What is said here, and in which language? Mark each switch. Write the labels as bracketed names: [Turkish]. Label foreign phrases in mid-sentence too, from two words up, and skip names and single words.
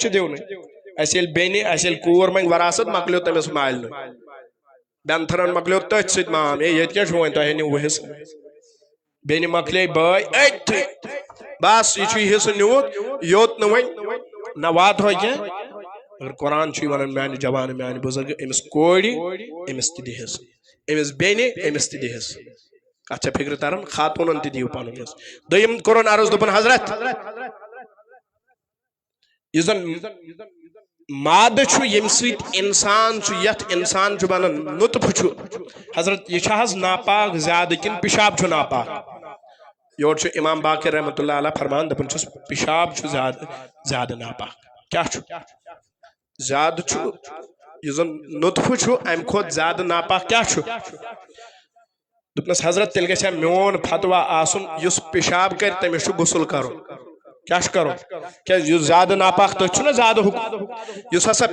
[Kashmiri] چھِ دِونٕے اَسہِ ییٚلہِ بیٚنہِ اَسہِ ییٚلہِ کوٗر منٛگہِ وراثت مۄکلیو تٔمِس مالنٕے بینتھرن مۄکلیو تٔتھۍ سۭتۍ مام ہے ییٚتہِ کیٛاہ چھُ وۄنۍ تۄہہِ أنِو وُہ حصہٕ بیٚنہِ مۄکلے بٲے أتھٕے بس یہ حصہ نیوت یوت نہ نہ وات ہو کی اگر قرآن چھ ونان میانہ جوان میانہ بزرگ امس کوڑی امس تہ حصہ امس بیٚنہِ أمِس تہِ دِہس کتھ چھا فکر تران خاتونن تہِ دِیو پنُن حصہٕ دوٚیِم کوٚرُن عرض دوٚپُن حضرت یُس زن مادٕ چھُ ییٚمہِ سۭتۍ انسان چھُ یتھ انسان چھُ بنان نطفہٕ چھُ حضرت یہِ چھا حظ ناپاک زیادٕ کِنہٕ پِشاب چھُ ناپاک یور چھُ امام باقر [Arabic] رحمۃ اللہ علیہ [Kashmiri] فرمان دپان چھُس پِشاب چھُ زیادٕ ناپاک کیٛاہ چھُ زیادٕ چھُ یُس زن نطفہٕ چھُ امہِ کھۄتہٕ زیادٕ ناپاک کیٛاہ چھُ دوٚپنس حضرت تیٚلہِ گژھِ ہا میون فتوا آسُن یُس پِشاب کرِ تٔمِس چھُ غسل کرُن کیٛاہ چھُ کرُن کیٛازِ یُس زیادٕ ناپاک تٔتھۍ چھُنہ زیادٕ حُکم یُس ہسا